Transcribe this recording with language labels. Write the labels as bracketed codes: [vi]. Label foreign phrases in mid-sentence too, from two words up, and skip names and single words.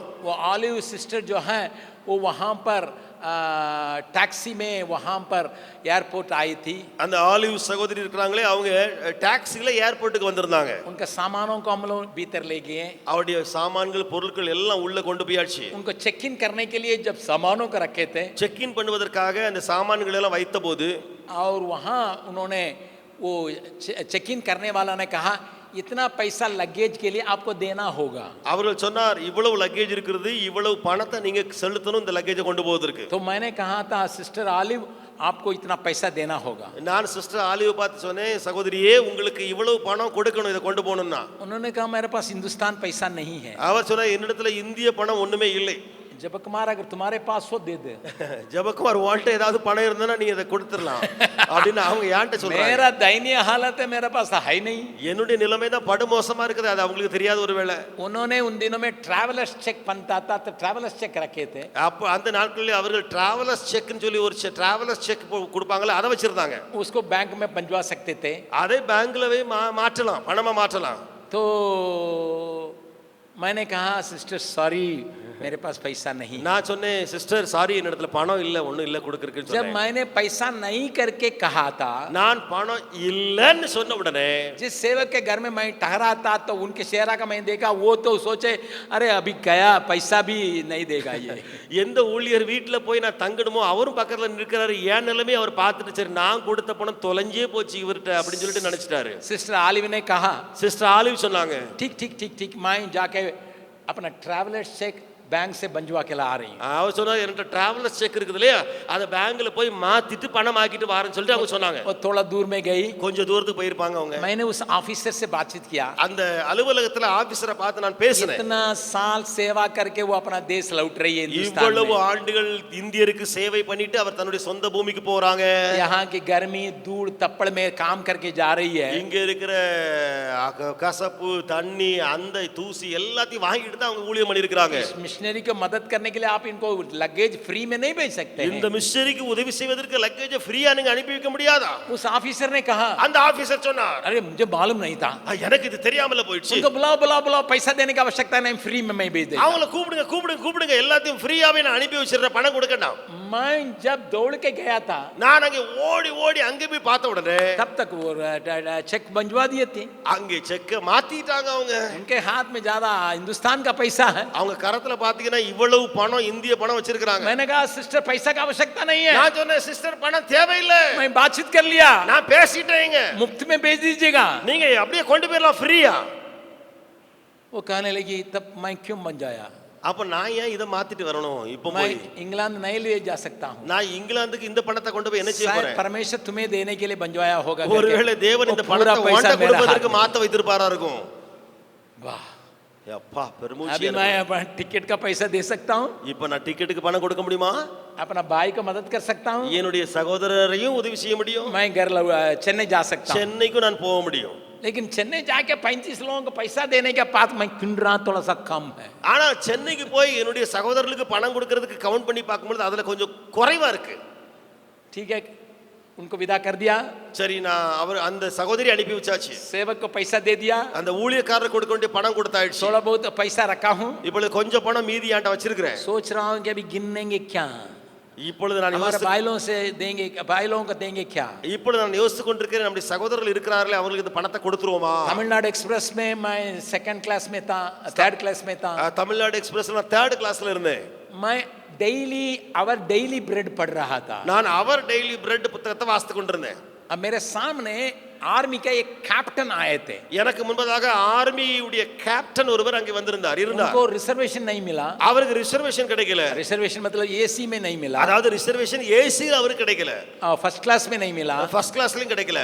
[hi] वो ऑलिव सिस्टर जो है वो वहाँ पर टैक्सी में वहाँ पर एयरपोर्ट आई थी। [ta] அந்த ஆலிவ் சகோதரி இருக்கிறாங்களே, அவங்க டாக்ஸில ஏர்போர்ட்டுக்கு வந்திருந்தாங்க. [hi] उनके सामानों को हम लोग भीतर ले गए। [ta] அவருடைய சாமான்கள் பொருட்கள் எல்லாம் உள்ள கொண்டு போயாச்சு. [hi] उनको [en] check in [hi] करने के लिए जब सामानों को रखे थे, [en] check in [ta] பண்ணுவதற்காக அந்த சாமான்கள் எல்லாம் வைத்த போது, [hi] और वहाँ उन्होंने वो [en] check in [hi] करने वाला ने कहा इतना पैसा लगेज के लिए आपको देना होगा। [ta] அவர்கள் சொன்னார், இவ்வளவு லக்கேஜ் இருக்குது, இவ்வளவு பணத்தை நீங்க செலுத்தணும் இந்த லக்கேஜை கொண்டு போவதற்கு. [hi] तो मैंने कहा था सिस्टर ऑलिव आपको इतना पैसा देना होगा। [ta] நான் சிஸ்டர் ஆலிவ் பார்த்து சொன்னேன், சகோதரியே உங்களுக்கு இவ்வளவு பணம் கொடுக்கணும் இதை கொண்டு போகணும்னா. [hi] उन्होंने कहा मेरे पास हिंदुस्तान पैसा नहीं है। [ta] அவர் சொன்னார், என்னிடத்துல இந்திய பணம் ஒண்ணுமே இல்லை. [hi] जबकुमार अगर तुम्हारे पास हो दे दे। [ta] ஜெபக்குமார் உன்கிட்ட ஏதாவது பணம் இருந்தனா நீ அதை கொடுத்துடலாம் அப்படின்னு அவங்க என்கிட்ட சொல்றாங்க. [hi] मेरा दयनीय हालत है, मेरे पास है नहीं। [ta] என்னுடைய நிலைமை தான் படுமோசமா இருக்குது, அது அவங்களுக்கு தெரியாத ஒருவேளை. [hi] उन्होंने उन दिनों में [en] travellers cheque [hi] बनता था तो [en] travellers cheque [hi] रखे थे। [ta] அப்ப அந்த நாட்களில் அவர்கள் [en] travellers cheque [ta] சொல்லி ஒரு [en] travellers cheque [ta] கொடுப்பாங்களே, அதை வச்சிருந்தாங்க. [hi] उसको बैंक में पंजवा सकते थे। [ta] அதை பேங்க்ல போய் மாற்றலாம், பணமா மாற்றலாம். [hi] तो मैंने कहा [en] sister sorry [hi] मेरे पास पैसा नहीं। [ta] நான் சொன்னேன், [en] sister sorry [ta] என்னிடத்துல பணம் இல்ல, ஒண்ணும் இல்ல கொடுக்கிறதுக்கு [hi] जब [ta] சொன்னேன். [hi] मैंने पैसा नहीं करके कहा था, [ta] நான் பணம் இல்லன்னு சொன்ன உடனே [hi] जिस सेवक के घर में मैं ठहरा था तो उनके चेहरा का मैं देखा, वो तो सोचे अरे अभी गया पैसा भी नहीं देगा ये। [ta] எந்த ஊழியர் வீட்டுல போய் நான் தங்கணுமோ அவரும் பக்கத்துல நிற்கிறாரு, ஏன் நிலைமை அவர் பார்த்துட்டு சரி நான் கொடுத்த பணம் தொலைஞ்சே போச்சு இவர்கிட்ட அப்படின்னு சொல்லிட்டு நினைச்சிட்டாரு. [hi] सिस्टर ऑलिव ने कहा [ta] சிஸ்டர் ஆலிவ் சொன்னாங்க, [hi] ठीक ठीक ठीक ठीक मैं जाके अपना [en] travellers cheque [hi] बैंक से बंजवा के ला रही हूँ। [ta] அவர் சொன்னார், என்கிட்ட [en] travellers cheque [ta] இருக்குது இல்லையா, அதை பேங்க்ல போய் மாத்திட்டு பணம் ஆக்கிட்டு வரேன்னு சொல்லிட்டு அவங்க சொன்னாங்க. [hi] और थोड़ा दूर में गई, [ta] கொஞ்சம் தூரத்துக்கு போயிருப்பாங்க அவங்க. [hi] मैंने उस ऑफिसर से बातचीत किया। [ta] அந்த அலுவலகத்துல ஆபீசரை பார்த்து நான் பேசினேன். [hi] इतना साल सेवा करके वो अपना देश लौट रही है हिंदुस्तान [ta] இவ்வளவு [hi] में। [ta] ஆண்டுகள் இந்தியருக்கு சேவை பண்ணிட்டு அவர் தன்னுடைய சொந்த பூமிக்கு போறாங்க. [hi] यहाँ की गर्मी धूल तप्पड़ में काम करके जा रही है। [ta] இங்க இருக்கிற கசப்பு தண்ணி அந்த தூசி எல்லாத்தையும் வாங்கிட்டு தான் அவங்க ஊழியம் பண்ணி இருக்காங்க. [hi] मिशनरी को मदद करने के लिए आप इनको [en] luggage free [hi] में नहीं भेज सकते [ta] இந்த [hi] हैं। [ta] மிஷனரிக்கு உதவி செய்வதற்கு [en] luggage free [ta] நீங்க அனுப்பி வைக்க முடியாதா? [hi] उस ऑफिसर ने कहा, [ta] அந்த ஆபீசர் சொன்னார், [hi] अरे मुझे मालूम नहीं था। [ta] எனக்கு இது தெரியாமல போயிடுச்சு. [hi] उनको बुलाओ बुलाओ बुलाओ, पैसा देने की आवश्यकता नहीं, फ्री में मैं भेज देता। [ta] அவங்கள கூப்பிடுங்க கூப்பிடுங்க கூப்பிடுங்க, எல்லாத்தையும் ஃப்ரீயாவே நான் அனுப்பி வச்சிரறேன், பணம் கொடுக்கணும். [hi] मैं जब दौड़ के गया था [ta] நான் அங்க ஓடி ஓடி அங்க போய் பார்த்த உடனே [hi] तब तक वो चेक बंजवा दिए थे। [ta] அங்க செக்க மாத்திட்டாங்க அவங்க. [hi] उनके हाथ में ज्यादा हिंदुस्तान का पैसा है। [ta] அவங்க கரத்துல பாத்தீங்கன்னா இவ்வளவு பணம் இந்திய பணம் வச்சிருக்காங்க. [hi] मैंने कहा सिस्टर पैसा की आवश्यकता नहीं है। [ta] நான் சொன்னேன் சிஸ்டர் பணம் தேவையில்லை, [hi] मैं बातचीत कर लिया, [ta] நான் பேசிட்டேங்க, [hi] मुफ्त में भेज दीजिएगा। [ta] நீங்க அப்படியே கொண்டு போயிடலாம் ஃப்ரீயா. [hi] वो कहने लगी तब मैं क्यों बन जाया, [ta] அப்ப நான் ஏன் இதை மாத்திட்டு வரணும்? இப்போ [hi] मैं [ta] போய் [hi] इंग्लैंड नहीं ले जा सकता हूँ। [ta] நான் இங்கிலாந்துக்கு இந்த பணத்தை கொண்டு போய் என்ன செய்ய [hi] शायद [ta] போறேன்? [hi] परमेश्वर तुम्हें देने के लिए बंजवाया होगा। [ta] ஒருவேளை தேவன் இந்த [hi] पूरा [ta] பணத்தை [hi] पैसा [ta] உன்கிட்ட [hi] मेरा [ta] கொடுப்பதற்கு [hi] हाथ में। [ta] மாத்த வைத்திருப்பாரா இருக்கும். [hi] वाह, [ta] அப்பா பெருமூச்சு [hi] अभी [ta] எனக்கு. [hi] मैं अपना टिकट का पैसा दे सकता हूँ, [ta] இப்ப நான் டிக்கெட்டுக்கு பணம் கொடுக்க முடியுமா? [hi] अपना भाई को मदद कर सकता हूँ, [ta] என்னுடைய சகோதரரையும் உதவி செய்ய முடியும், [hi] मैं घर चेन्नई जा सकता हूँ। [ta] சென்னைக்கும் நான் போக முடியும். [hi] लेकिन चेन्नई जाके 35 लोगों को पैसा देने के बाद मैं किन रहा थोड़ा सा कम है। [ta] ஆனா சென்னைக்கு போய் என்னுடைய சகோதரர்களுக்கு பணம் கொடுக்கிறதுக்கு கவுண்ட் பண்ணி பார்க்கும்போது அதுல கொஞ்சம் குறைவா இருக்கு. [hi] ठीक है, उनको विदा कर दिया, [ta] சரி நான் அவர் அந்த சகோதரி அனுப்பி வச்சாச்சு, [hi] सेवक को पैसा दे दिया, [ta] அந்த ஊழியக்காரர் கொடுக்க வேண்டிய பணம் கொடுத்தாயிடுச்சு. [hi] थोड़ा बहुत पैसा रखा हूँ, [ta] இப்பொழுது கொஞ்சம் பணம் மீதி ஆண்ட வச்சிருக்கிறேன். [hi] सोच रहा हूँ कि अभी गिनेंगे क्या, [ta] இப்பொழுது நான் [hi] हमारे भाइयों से देंगे, भाइयों को देंगे क्या। [ta] இப்பொழுது நான் யோசித்து கொண்டிருக்கிறேன், நம்முடைய சகோதரர்கள் இருக்கிறார்களே அவங்களுக்கு இந்த பணத்தை கொடுத்துருவோமா? [hi] तमिलनाडु एक्सप्रेस में मैं [en] second class [hi] में था, [en] third class [hi] में था। [ta] தமிழ்நாடு எக்ஸ்பிரஸ்ல நான் 3rd கிளாஸ்ல இருந்தேன். [hi] मैं डेली ब्रेड पढ़ रहा था। [ta] நான் அவர் டெய்லி பிரெட் புத்தகத்தை வாசித்து கொண்டிருந்தேன். [hi] अब मेरे सामने आर्मी का एक कैप्टन आए थे। [ta] எனக்கு முன்பதாக ஆர்மியுடைய கேப்டன் ஒருவர் அங்கே வந்திருந்தார் இருந்தார். [hi] उनको रिजर्वेशन नहीं मिला। [ta] அவருக்கு ரிசர்வேஷன் கிடைக்கல. [hi] रिजर्वेशन मतलब एसी में नहीं मिला, [ta] அதாவது ரிசர்வேஷன் ஏசில அவருக்கு கிடைக்கல, [en] first class [hi] में नहीं मिला। [en] first class [ta] கிடைக்கல.